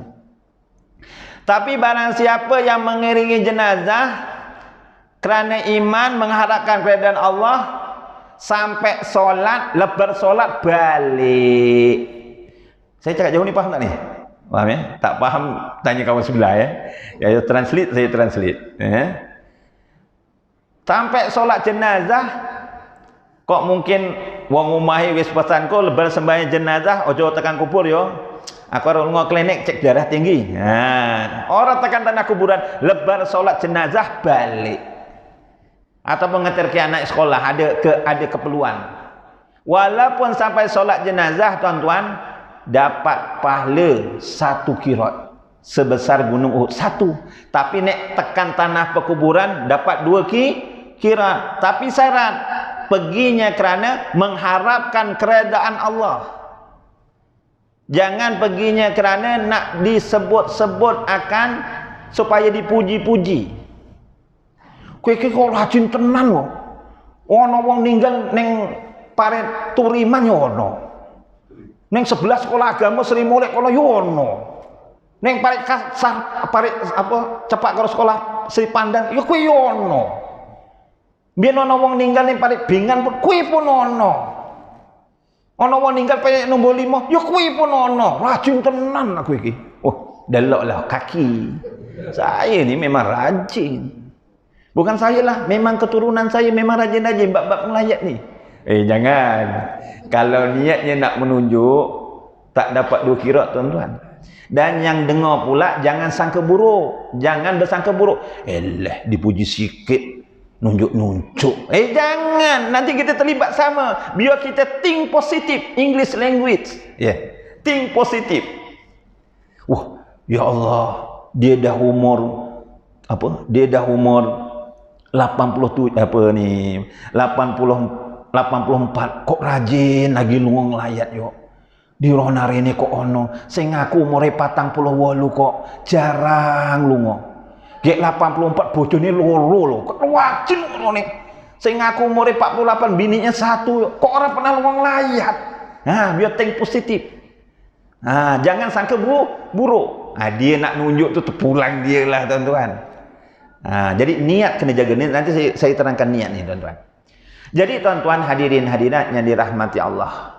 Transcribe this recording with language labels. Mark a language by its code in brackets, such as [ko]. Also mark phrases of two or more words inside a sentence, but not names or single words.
[ms] Tapi barang siapa yang mengiringi jenazah kerana iman mengharapkan keredaan Allah, sampai solat, lebar solat balik. Saya cakap jauh ni faham tak ni? Faham ya? Tak faham tanya kawan sebelah ya. Ya translate, saya translate. Sampai solat jenazah, [jv] kok mungkin wong umahi wis pesan ko lebar sembahyang jenazah ojo tekan kubur yo. Aku harus ngok klinik cek darah tinggi. Orang tekan tanah kuburan, lebar solat jenazah balik. [ms] Atau mengetir ke anak sekolah, ada keperluan. Walaupun sampai solat jenazah, tuan-tuan, dapat pahala 1 kirat sebesar gunung Uhud 1. Tapi [jv] nek tekan [ms] tanah perkuburan dapat 2 kirat. Tapi syarat perginya kerana mengharapkan keredaan Allah. Jangan perginya kerana nak disebut-sebut akan supaya dipuji-puji. [jv] Kowe kok rajin tenan kok. Ono wong ninggal ning paret Turiman yo ono. Ning sebelah sekolah agama Sri Mulek kono yo ono. Ning paret kasar paret apa cepak karo sekolah Sri Pandan yo kowe yo ono. Biyen ono wong ninggal ning paret Bingan pun kowe pun ono. Ono wong ninggal paret nombor 5 yo kowe pun ono. Rajin tenan aku iki. Oh, deloklah kaki. [ms] Saya ni memang rajin. Bukan saya lah, memang keturunan saya memang rajin-rajin bab-bab melayat ni. Jangan. Kalau niatnya nak menunjuk, tak dapat 2 kirat tuan-tuan. Dan yang dengar pula, jangan sangka buruk. Jangan bersangka buruk. Dipuji sikit, nunjuk-nunjuk. Jangan. Nanti kita terlibat sama. Biar kita [en] think positif. English language. Think positif. [ms] Wah, ya Allah. Dia dah umur 84 kok rajin lagi [jv] lunga nglayat yo. Di rona rene kok ono sing ngaku umure 48 kok jarang lunga. Gek 84 bojone loro lho. Kok rajin ngono. Sing ngaku umure 48 bininya 1 kok ora pernah lunga nglayat. [ms] Biar [en] think positif. [ms] Jangan sangka buruk. Dia nak nunjuk tu terpulang dia lah tuan-tuan. Jadi niat kena jaga ni. Nanti saya terangkan niat ni tuan-tuan. Jadi tuan-tuan hadirin hadirat yang dirahmati Allah.